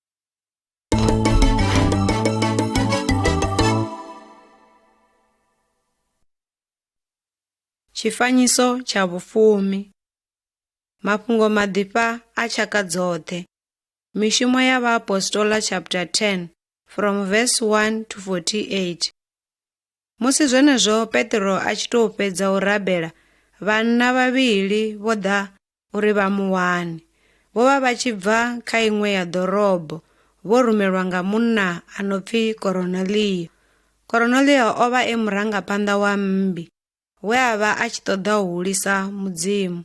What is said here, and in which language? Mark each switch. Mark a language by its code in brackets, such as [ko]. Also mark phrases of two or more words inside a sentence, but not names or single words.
[ve] Tshifanyiso tsha vhufumi. Mafhungo maḓipha a tshaka dzoṱhe. Mishumo ya Vhaapostoli [en] chapter 10 from verse 1 to 48. [ve] Musi zwenezwo Petro a tshi tou fhedza u rabela, vhanna vhavhili vho ḓa uri vha mu wane. Vho vha vha tshi bva kha iṅwe ya ḓorobo, vho rumelwa nga munna a no pfi Koronelio. Koronelio o vha e murangaphanḓa wa mmbi, we a vha a tshi ṱoḓa u hulisa Mudzimu.